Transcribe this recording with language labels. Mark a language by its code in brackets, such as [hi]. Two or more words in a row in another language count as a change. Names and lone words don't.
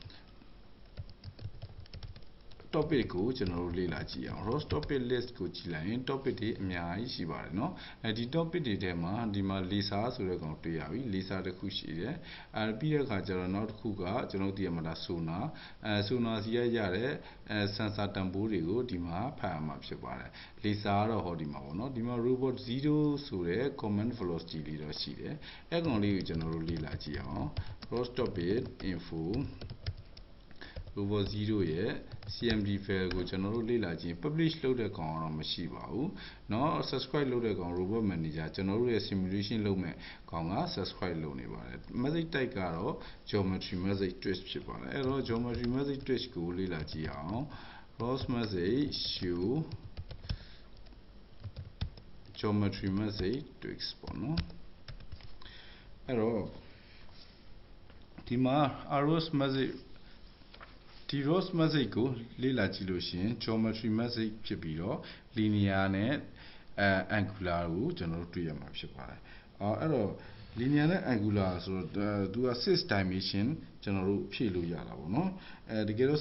[my] topic ကိုကျွန်တော်တို့လေ့လာကြည့်အောင် [en] ROS topic list [my] ကိုကြည့်လိုက်ရင် topic တွေအများကြီးရှိပါတယ်เนาะဒီ topic တွေထဲမှာဒီမှာ laser ဆိုတဲ့ကောင်တွေ့ရပြီ laser တစ်ခုရှိတယ်ပြီးတဲ့အခါကျတော့နောက်တစ်ခုကကျွန်တော်တို့သိရမှာဒါ [en] sonar sonar [my] စီရရတဲ့ sensor တန်ဖိုးတွေကိုဒီမှာဖတ်ရမှာဖြစ်ပါတယ် laser ကတော့ဟောဒီမှာပေါ့เนาะဒီမှာ robot 0ဆိုတဲ့ [en] command velocity [my] လေးတော့ရှိတယ်အဲ့ကောင်လေးကိုကျွန်တော်တို့လေ့လာကြည့်အောင် [en] ROS topic info [my] robot 0 ရဲ့ [en] CMD file [my] ကိုကျွန်တော်တို့လေ့လာကြည့် publish လုပ်တဲ့ကောင်ကတော့မရှိပါဘူးเนาะ subscribe လုပ်တဲ့ကောင် [en] robot manager [my] ကျွန်တော်တို့ရဲ့ simulation လုပ်မဲ့ကောင်က subscribe လုပ်နေပါတယ် [en] message type [my] ကတော့ [en] geometry message twist [my] ဖြစ်ပါတယ်အဲ့တော့ [en] geometry message twist [my] ကိုလေ့လာကြည့်အောင် [en] ROS message show geometry message twist [my] ပေါ့နော်အဲ့တော့ဒီမှာ [en] ROS message [my] ဒီ [en] ROS message [my] ကိုလေ့လာကြည့်လို့ရှိရင် [en] geometry message [my] ဖြစ်ပြီးတော့ linear နဲ့ angular ကိုကျွန်တော်တို့တွေ့ရမှာ ဖြစ်ပါတယ်အဲ့တော့ linear နဲ့ angular ဆိုတော့သူက6 dimension ကျွန်တော်တို့ဖြည့်လို့ရတာပေါ့နော်တကယ်တော့